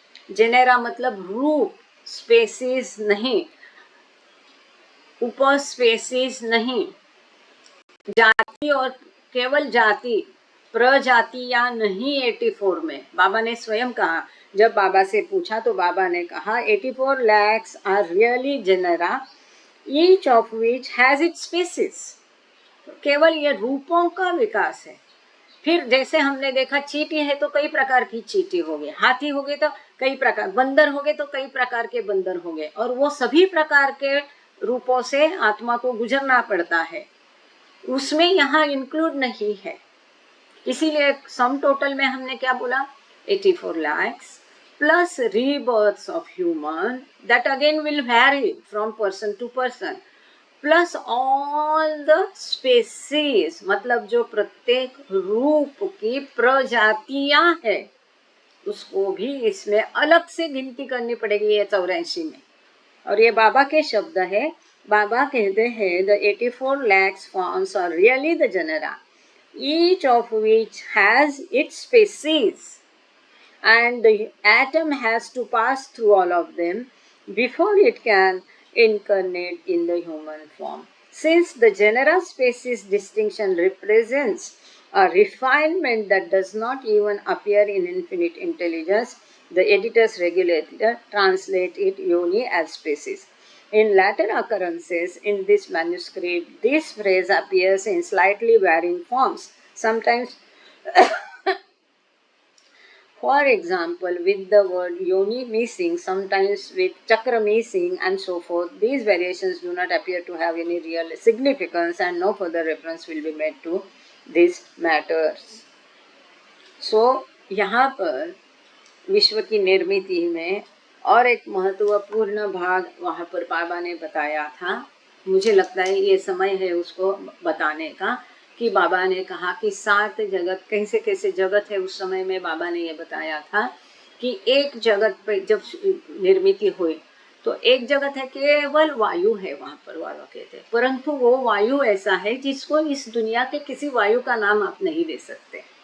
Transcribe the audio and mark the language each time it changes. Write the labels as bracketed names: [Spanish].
[Hindi] Genera मतलब रूप, species नहीं, उप स्पेसीज नहीं, जाति और केवल जाति, प्रजातियां नहीं 84 में। बाबा ने स्वयं कहा, जब बाबा से पूछा तो बाबा ने कहा [English] 84 lakhs are really genera each of which has its species. [Hindi] केवल ये रूपों का विकास है। फिर जैसे हमने देखा चींटी है तो कई प्रकार की चींटी हो गई, हाथी हो गए तो कई प्रकार, बंदर हो गए तो कई प्रकार के बंदर हो गए, और वो सभी प्रकार के रूपों से आत्मा को गुजरना पड़ता है, उसमें यहाँ इंक्लूड नहीं है। इसीलिए सम टोटल में हमने क्या बोला, [English] 84 lakhs plus rebirths of human, that again will vary from person to person, plus all the species, [Hindi] मतलब जो प्रत्येक रूप की प्रजातियां है उसको भी इसमें अलग से गिनती करनी पड़ेगी ये 84 में। और ये बाबा के शब्द है, बाबा कहते हैं [English] the 84 lakhs forms are really the genera, each of which has its species, and the atom has to pass through all of them before it can incarnate in the human form. Since the genera species distinction represents a refinement that does not even appear in infinite intelligence, the editor's regulator translate it yoni as species. In later occurrences in this manuscript, this phrase appears in slightly varying forms, sometimes for example, with the word yoni missing, sometimes with chakra missing, and so forth. These variations do not appear to have any real significance, and no further reference will be made to these matters. [Hindi] So, यहाँ पर विश्व की निर्मिति में और एक महत्वपूर्ण भाग वहाँ पर बाबा ने बताया था। मुझे लगता है ये समय है उसको बताने का, कि बाबा ने कहा कि 7 जगत, कैसे कैसे जगत है उस समय में बाबा ने ये बताया था कि एक जगत पे जब निर्मिति हुई तो एक जगत है केवल वायु है वहां पर, बाबा कहते हैं, परंतु वो वायु ऐसा है जिसको इस दुनिया के किसी वायु का नाम आप नहीं दे सकते।